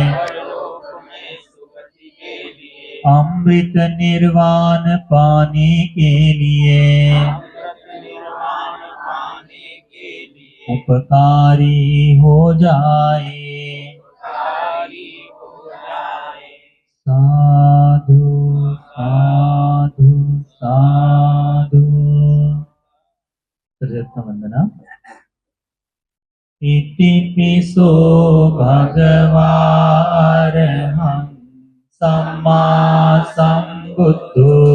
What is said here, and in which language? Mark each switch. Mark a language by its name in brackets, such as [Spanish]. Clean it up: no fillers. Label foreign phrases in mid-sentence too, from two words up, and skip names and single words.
[Hindi] अमृत निर्वाण पाने के लिए उपकारी हो जाए साधु साधु साधु। [Pali] वंदना। इतिपिसो भगवारहं सम्मा सम्बुद्धो